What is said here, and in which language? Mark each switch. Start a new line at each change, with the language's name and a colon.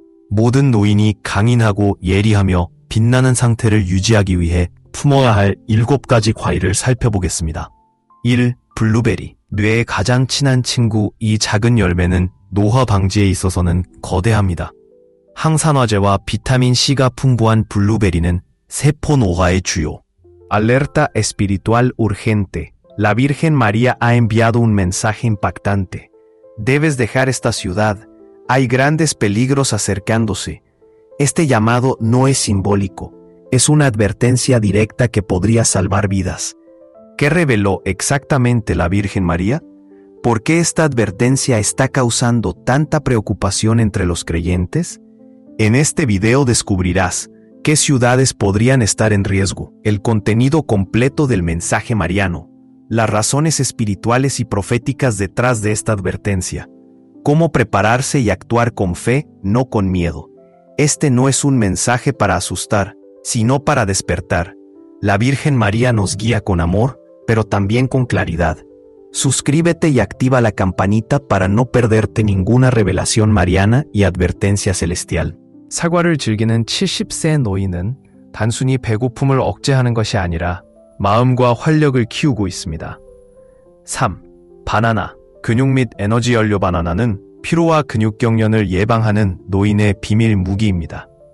Korean: 모든 노인이 강인하고 예리하며 빛나는 상태를 유지하기 위해 품어야 할 7가지 과일을 살펴보겠습니다. 1. 블루베리. 뇌에 가장 친한 친구. 이 작은 열매는 노화 방지에 있어서는 거대합니다. 항산화제와 비타민 C가 풍부한 블루베리는 세포 노화의 주요.
Spanish: Alerta espiritual urgente. La Virgen María ha enviado un mensaje impactante. Debes dejar esta ciudad. Hay grandes peligros acercándose. Este llamado no es simbólico. Es una advertencia directa que podría salvar vidas. ¿Qué reveló exactamente la Virgen María? ¿Por qué esta advertencia está causando tanta preocupación entre los creyentes? En este video descubrirás qué ciudades podrían estar en riesgo, el contenido completo del mensaje mariano, las razones espirituales y proféticas detrás de esta advertencia, cómo prepararse y actuar con fe, no con miedo. Este no es un mensaje para asustar, sino para despertar. La Virgen María nos guía con amor, pero también con claridad. Suscríbete y activa la campanita para no perderte ninguna revelación mariana y advertencia celestial.
Korean: 사과를 즐기는 70세 노인은 단순히 배고픔을 억제하는 것이 아니라 마음과 활력을 키우고 있습니다. 3. 바나나. 근육 및 에너지 연료. 바나나는 피로와 근육 경련을 예방하는 노인의 비밀 무기입니다.